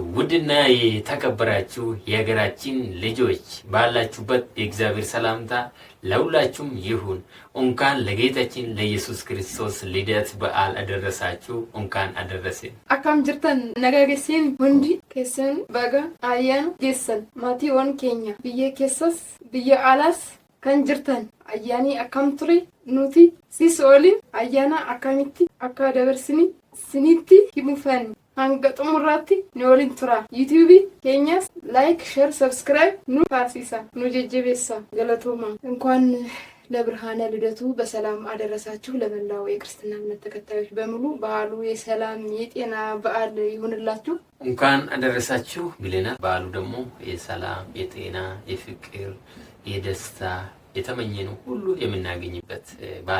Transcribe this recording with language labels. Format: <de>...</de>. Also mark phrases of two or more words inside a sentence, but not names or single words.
<am>ውድና የተከበራችሁ የሀገራችን ልጆች ባላችሁበት የእግዚአብሔር ሰላምታ ለሁላችሁም ይሁን። እንኳን ለጌታችን ለኢየሱስ ክርስቶስ ልደት በዓል አደረሳችሁ። እንኳን አደረሰን።</am> <om>Akkam jirtan nagaa geessan waan dhi kaasan baga ayyaana geessan maatii keenya biyya keessas biyya alaas kan jirtan ayyaanii akkam ture nuti sis oolin ayyaana akkamitti akka dabarsini sinitti himufan hanga xumuraatti ni oolin tura. yuutuubii keenyas</om> <en>like share subscribe</en> <om>nu taasisa nu jajjabeessa galatooma.</om> <am>እንኳን ለብርሃነ ልደቱ በሰላም አደረሳችሁ። ለመላው የክርስትና እምነት ተከታዮች በሙሉ በዓሉ የሰላም የጤና በዓል ይሁንላችሁ። እንኳን አደረሳችሁ ብለናል። በዓሉ ደግሞ የሰላም የጤና የፍቅር የደስታ የተመኘነው ሁሉ የምናገኝበት በዓል</am>